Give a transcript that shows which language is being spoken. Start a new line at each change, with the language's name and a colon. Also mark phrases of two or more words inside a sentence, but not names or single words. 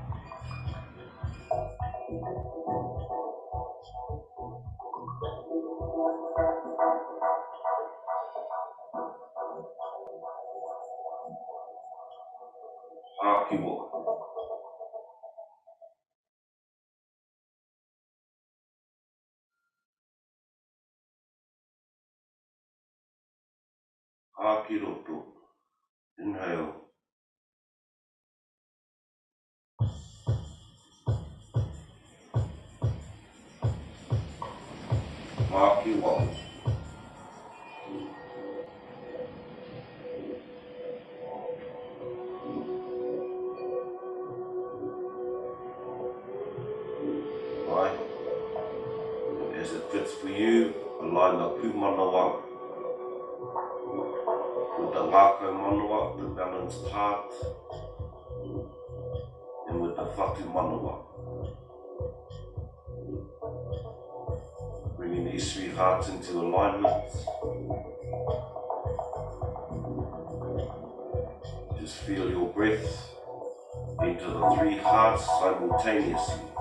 Māori: Hākiwaho. Hākiroto.
English: Inhale. Hākiwaho. Right. And as it fits for you, align the pūmanawa with the
Māori: Ngākau Manawa,
English: the balanced heart, and with the
Māori: whatu manawa.
English: Bringing these three hearts into alignment. Just feel your breath into the three hearts simultaneously.